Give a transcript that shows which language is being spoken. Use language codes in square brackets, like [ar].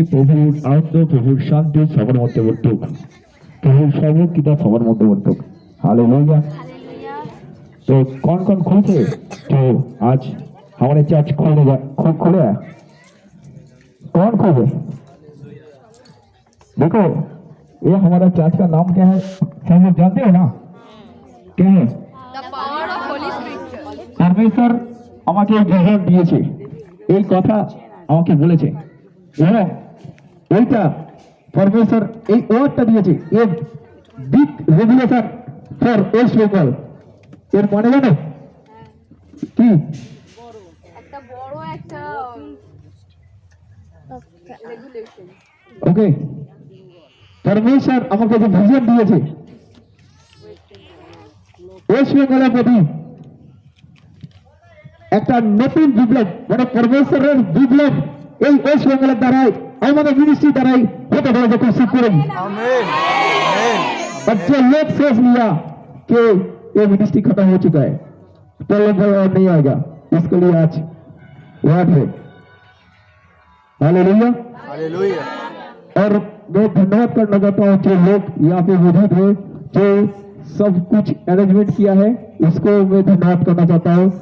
[bn] প্রভুর আনন্দ, প্রভুর শান্তি সবার মধ্যে বর্তুক, প্রভুর সর্বকিটা সবার মধ্যে বর্তুক। [hi] हालेलुया। तो कौन खुश है तो आज हमारे चर्च खोले है? कौन खुश है? देखो ये हमारा चर्च का नाम क्या है, सब लोग जानते हो ना? क्या है? [bn] परमेश्वर আমাকে ভিশন দিয়েছে, এই কথা আমাকে বলেছে এবং এইটা প্রফেসর এই ওয়ার্ডটা দিয়েছে, [en] A big regulation for West Bengal. [bn] এর মানে জানো কি? একটা বড় একটা রেগুলেশন। ওকে, परमेश्वर আমাকে যে ভিশন দিয়েছে ওয়েস্ট বেঙ্গলের প্রতি একটা নতুন বিপ্লব, মানে परमेश्वरेর বিপ্লব এই ওয়েস্ট বেঙ্গলের দ্বারাই আমাদের মিনিস্ট্রি দ্বারাই হতে পারে। দেখো শুক্রবার [hi] आमीन और जो लोग सोच लिया कि ये मिनिस्ट्री खत्म हो चुका है, तो लोग नहीं आएगा, इसके लिए आज वाद है। Hallelujah hallelujah. और मैं धन्यवाद करना चाहता हूँ जो लोग यहाँ पे मौजूद है, जो सब कुछ अरेंजमेंट किया है, इसको मैं धन्यवाद करना चाहता हूँ।